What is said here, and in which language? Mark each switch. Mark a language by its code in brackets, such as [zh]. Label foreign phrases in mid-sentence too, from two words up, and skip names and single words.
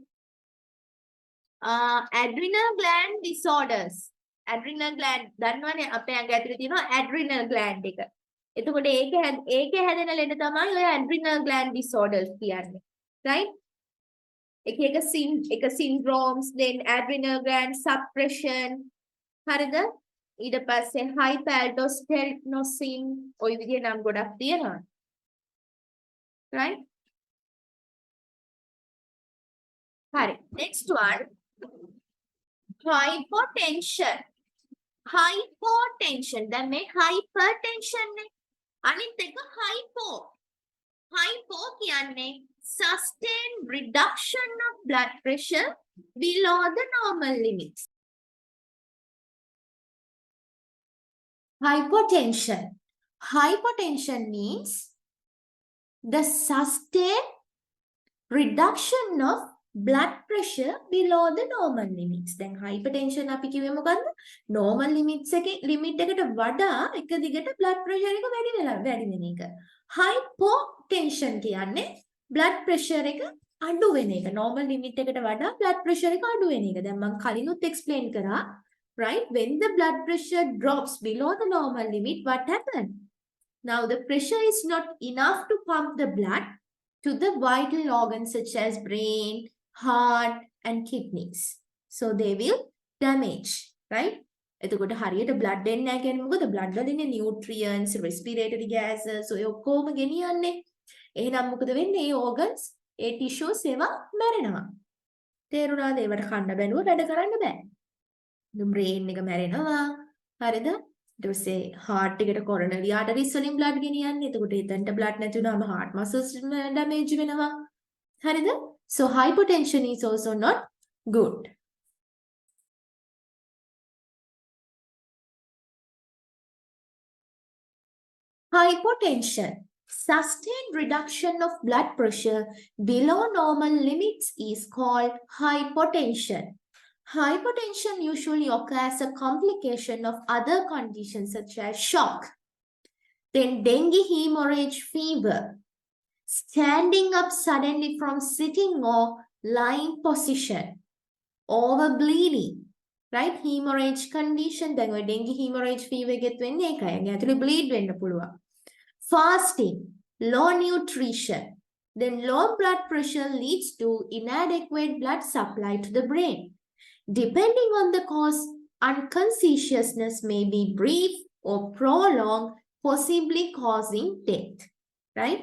[en] Adrenal gland disorders. Adrenal gland [si] දන්නවනේ අපේ ඇඟ ඇතුලේ තියෙනවා [en] adrenal gland [si] එක. එතකොට ඒකේ හැදෙන ලෙඩ තමයි ඔය [en] adrenal gland disorders [si] කියන්නේ. Right? [en] එක syndromes, then adrenal gland suppression. [si] හරිද? ඊට පස්සේ hyperaldosteronism ඔය විදිහේ නම් ගොඩක් තියෙනවා. [en] Right? Right. Next one. Hypotension. Hypotension. Then make hypertension. [si] අනිත් එක hypo. [en] Hypo කියන්නේ sustained reduction of blood pressure below the normal limits. Hypotension. Hypotension means the sustained reduction of blood pressure below the normal limits. [si] දැන් hypertension අපි කිව්වේ මොකද්ද? [en] normal limits [si] එකේ limit එකට වඩා එක දිගට [en] blood pressure [si] එක වැඩි වෙන එක. hypotension කියන්නේ [en] blood pressure [si] එක අඩු වෙන එක. [en] normal limit [si] එකට වඩා [en] blood pressure [si] එක අඩු වෙන එක. දැන් මම කලිනුත් explain කරා. [en] Right? When the blood pressure drops below the normal limit, what happens? Now the pressure is not enough to pump the blood to the vital organs such as brain, heart and kidneys. So they will damage, right? [si] එතකොට හරියට blood එන්නේ නැහැ කියන්නේ මොකද? blood වල ඉන්නේ [en] nutrients, respiratory gases [si] ඔය ඔක්කොම ගෙනියන්නේ. එහෙනම් මොකද වෙන්නේ? මේ organs, ඒ tissues ඒවා මැරෙනවා. තේරුණාද? ඒවට කන්න බැලුව වැඩ කරන්න බෑ. brain එක මැරෙනවා. හරිද? ඊට පස්සේ heart එකට [en] coronary arteries [si] වලින් blood ගෙනියන්නේ. එතකොට එතනට blood නැති වුනහම [en] heart muscles damage [si] වෙනවා. හරිද? [en] So hypotension is also not good. Hypotension. Sustained reduction of blood pressure below normal limits is called hypotension. Hypotension usually occurs as a complication of other conditions such as shock, then dengue hemorrhage fever, standing up suddenly from sitting or lying position, overbleeding, right? Hemorrhage condition, then dengue hemorrhage fever get [si] වෙන්නේ ඒකයි. ඇතුලේ bleed වෙන්න පුළුවන්. [en] Fasting, low nutrition, then low blood pressure leads to inadequate blood supply to the brain. Depending on the cause, unconsciousness may be brief or prolonged, possibly causing death, right?